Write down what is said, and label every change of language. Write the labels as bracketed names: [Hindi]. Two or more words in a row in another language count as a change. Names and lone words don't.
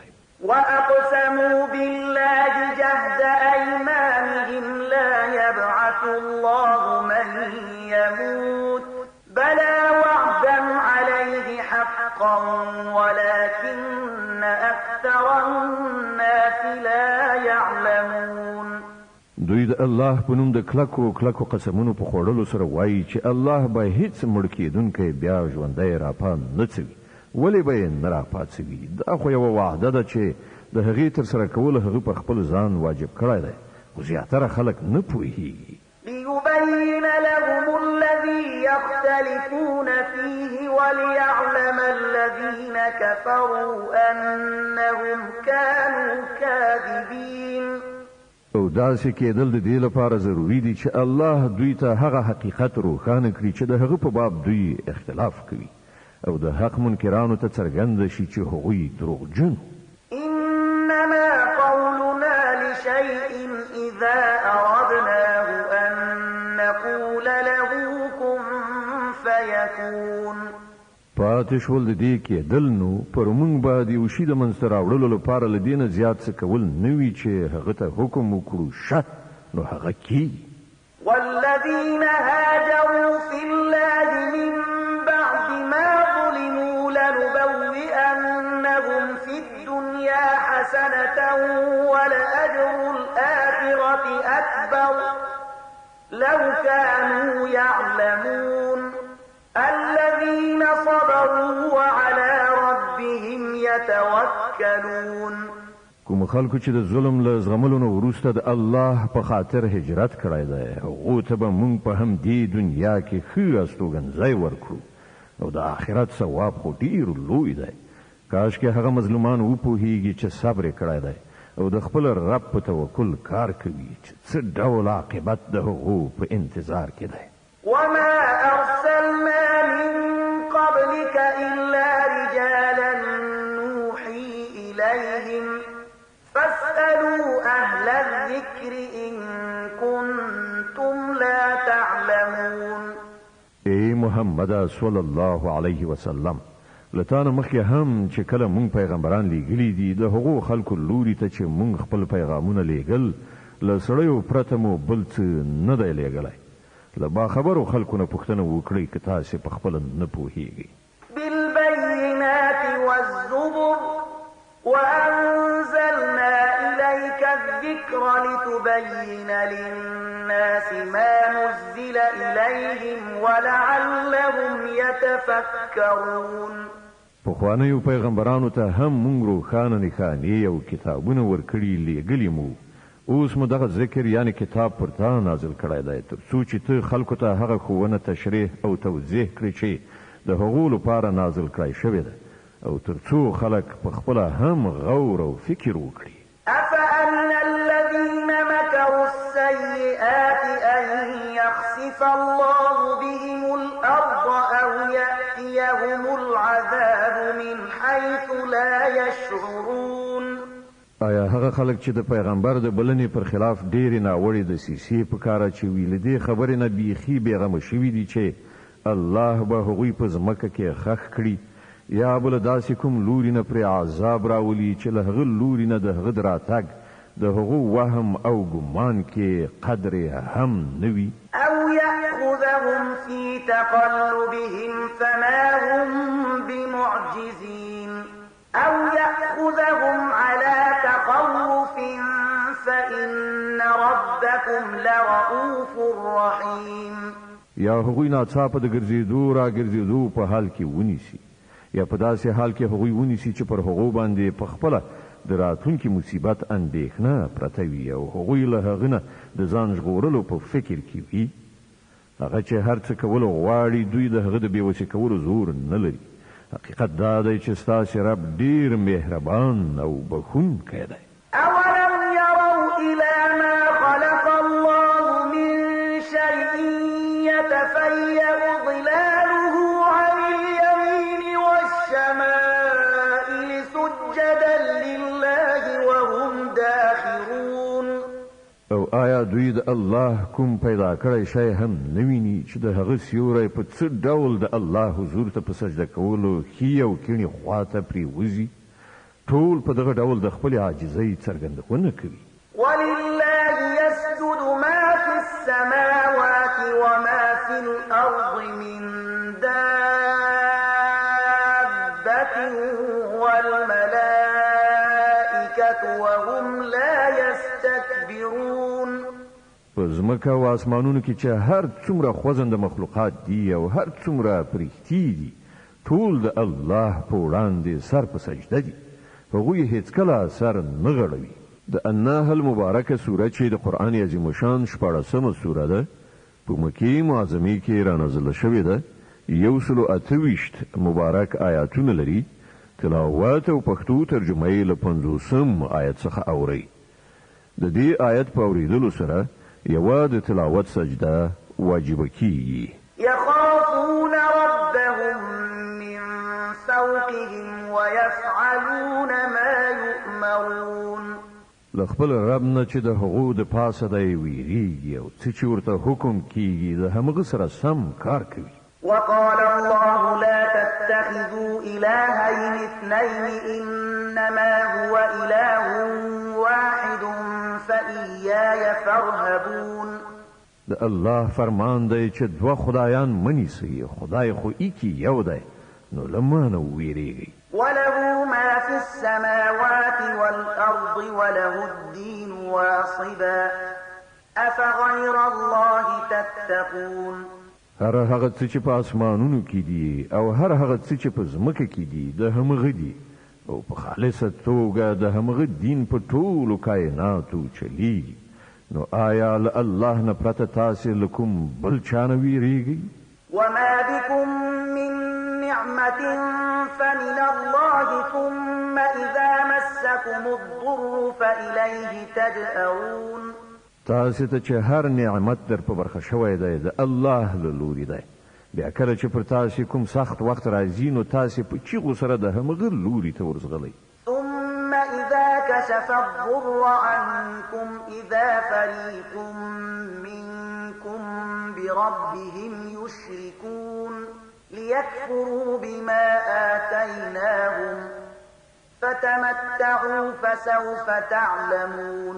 [Arabic] وأقسموا بالله جهد أيمانهم لا يبعث الله من يموت بلى وعدا عليه حقا ولكن أكثر الناس لا يعلمون. [Pashto] دوی د الله په نوم د کلکو قسمونو په خوړلو سره وایي چې الله به هیڅ مړ کېدونکی بیا ژوندی راپا نه څوي. ولې به یې نه راپاڅوي؟ دا خو یوه وعده ده چې د هغې ترسره کولو هغه په خپل ځان واجب کړی دی خو زیاتره خلک نه پوهېږي. [Arabic] ليبين لهم الذي يختلفون فيه وليعلم الذين كفروا أنهم كانوا كاذبين. [Pashto] او داسې کېدل د دې لپاره ضروري دي چې الله دوی ته هغه حقیقت روښانه کړي چې د هغه په باب دوی اختلاف کوي او د حق منکرانو ته څرګنده شي چې هغوی دروغجن. [Arabic] إنما قولنا لشيء إذا أردناه أن نقول له كن فيكون. [Pashto] پاتې شول د دې کېدل نو پر موږ باندې یو شي د منځته راوړلو لپاره له دې نه زیات څه کول نه وي چې هغه ته حکم وکړو شه نو هغه کېږي. [Arabic] والذين هاجروا في الله من بعد ما ظلموا لنبوئنهم في الدنيا حسنة ولأجر الآخرة أكبر لو كانوا يعلمون. الذين صبروا وعلى ربهم يتوكلون. [Pashto] کوم خلکو چې د ظلم له زغملو نه وروسته د الله په خاطر هجرت کړی دی هغو ته به موږ په همدې دنیا کې ښه استوګنځی ورکړو او د آخرت ثواب خو ډېر لوی دی. کاشکې هغه مظلومان وپوهیږي چې صبر یې کړی دی او د خپل رب په توکل کار کوي چې څه ډول عاقبت د هغو په انتظار کې دی. [Arabic] وما أرسلنا من قبلك إلا رجالا نوحي إليهم فاسألوا أهل الذكر إن كنتم لا تعلمون. [Pashto] اے محمد [Arabic] صلی الله علیه وسلم [Pashto] لتانه مخکې هم چې کله مونږ پیغمبران لیږلي دي د هغو خلکو لوري ته چې مونږ خپل پیغامونه لیږل له سړیو پرته مو بل څه نه دی لیږلی. له باخبرو خلکو نه پوښتنه وکړئ که تاسې په خپله نه پوهیږئ. [Arabic] بالبينات والزبر وأنزلنا إليك الذكر لتبين للناس ما نزل إليهم ولعلهم يتفكرون. [Pashto] پخوانیو پیغمبرانو ته هم مونږ روښانه نښانې او کتابونه ورکړي لیږلي مو. اوس مو دغه ذکر یعنی کتاب پر تا نازل کړی دی تر څو چې ته خلکو ته هغه ښوونه تشریح او توضیح کړي چې د هغو لپاره نازل کړی شوی دی او ترڅو خلک په خپل هم غور او فکر وکړي. [Arabic] أفأمن الذين مكروا السيئات أن يخسف الله بهم الأرض أو يأتيهم العذاب من حيث لا يشعرون. [Pashto] آیا هغه خلک چې د پیغمبر د بلنې پر خلاف ډېرې ناوړې دسیسې په کار اچوي له دې خبرې نه بیخي بېغمه شوي دي چې الله به هغوی په ځمکه کې خښ کړي یا بل داسې کوم لوري نه پرې عذاب راولي چې له هغه لوري نه د هغه د راتګ د هغو وهم او ګمان کې قدر هم نه وي. [Arabic] أو يأخذهم في تقلبهم فما هم بمعجزين أو يأخذهم على تخوف فإن ربكم لرؤوف رحيم. [Pashto] یا هغوی ناڅاپه د ګرځېدو را ګرځېدو په حال کې ونیسي یا په داسې حال کې هغوی ونیسي چې پر هغو باندې په خپله د راتلونکي مصیبت اندېښنه پرته وي او هغوی له هغه نه د ځان ژغورلو په فکر کې وي. هغه چې هر څه کولو غواړي دوی د هغه د بېوسې کولو زور نه لري. حقیقت دا دی چې ستاسې رب ډېر مهربان او بخښونکی دی. [Arabic] أولم يروا إلى ما خلق الله من شيء يتفيأ ظلاله عن اليمين والشمائل سجدا لله وهم داخرون. [Pashto] او آیا دوی د الله کوم پیدا کړی شی هم نه ویني چې د هغه سیوری په څه ډول د الله حضور ته په سجده کولو ښي او کیڼې خواته پرېوځي؟ ټول په دغه ډول د خپلې عاجزۍ څرګندونه کوي. [Arabic] ولله يسجد ما في السماوات وما في الأرض من دابة والملائكة وهم لا يستكبرون. [Pashto] په ځمکه او اسمانونو کې چې هر څومره خوځنده مخلوقات دي او هر څومره پرښتې دي ټول د الله په وړاندې سر په سجده دي. هغوی هیڅکله سر نه غړوي. د النحل مبارکه سوره چې د قرآن عظیم شان 14مه سوره ده په مکې معظمې کې رانازله شوې ده. 128 مبارک آیاتونه لري. تلاوت او پښتو ترجمه یې له 50 آیت څخه اورئ. د دې آیت په اورېدلو سره یوه د تلاوت سجده واجبه کیږي. [Arabic] يخافون ربهم من فوقهم ويفعلون ما يؤمرون. [Pashto] له خپل رب نه چې د هغو د پاسه دی ویریږي او څه چې ورته حکم کیږي د همغه سره سم کار کوي. [Arabic] وقال الله لا تتخذوا إلهين اثنين إنما هو إله واحد فإياي فارهبون. [Pashto] د الله فرمان دی چې دوه خدایان منیسي، خدای خو ایکی یو دی، نو له ما نه ویریږئ. [Arabic] وله ما في السماوات والأرض وله الدين واصبا أفغير الله تتقون. [Pashto] هر هغه څه چې په اسمانونو کې دي او هر هغه څه چې په ځمکه کې دي د همغه دي او په خالصه توګه د همغه دین په ټولو کائناتو چلیږي. نو آیا له الله نه پرته تاسې له کوم بل چا نه ویریږئ؟ [Arabic] وما بكم من نعمة فمن الله ثم إذا مسكم الضر فإليه تجأرون. [Pashto] تاسې ته چې هر نعمت در په برخه شوی دی د الله له لوري دی، بیا کله چې پر تاسې کوم سخت وخت راځي نو تاسې په چیغو سره د همغه لوري ته ورځغلئ. [Arabic] ثم إذا كشف الضر عنكم إذا فريق منكم بربهم يشركون ليكفروا بما آتيناهم فتمتعوا فسوف تعلمون.